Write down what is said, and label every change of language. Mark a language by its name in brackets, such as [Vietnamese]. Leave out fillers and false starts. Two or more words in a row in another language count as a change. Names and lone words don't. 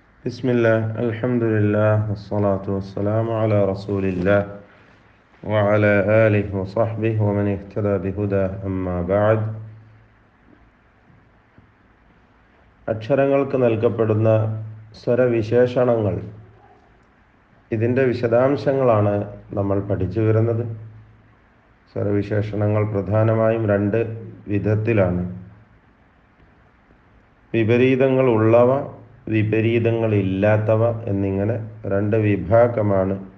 [Arabic] بسم الله الحمد لله والصلاة والسلام على رسول الله وعلى آله وصحبه ومن اهتدى بهداه أما بعد. [Malayalam] അക്ഷരങ്ങൾക്ക് നൽകപ്പെടുന്ന സ്വരവിശേഷണങ്ങൾ, ഇതിൻ്റെ വിശദാംശങ്ങളാണ് നമ്മൾ പഠിച്ചു വരുന്നത്. സ്വരവിശേഷണങ്ങൾ പ്രധാനമായും രണ്ട് വിധത്തിലാണ്: വിപരീതങ്ങൾ ഉള്ളവ, വിപരീതങ്ങളില്ലാത്തവ എന്നിങ്ങനെ രണ്ട് വിഭാഗമാണ്.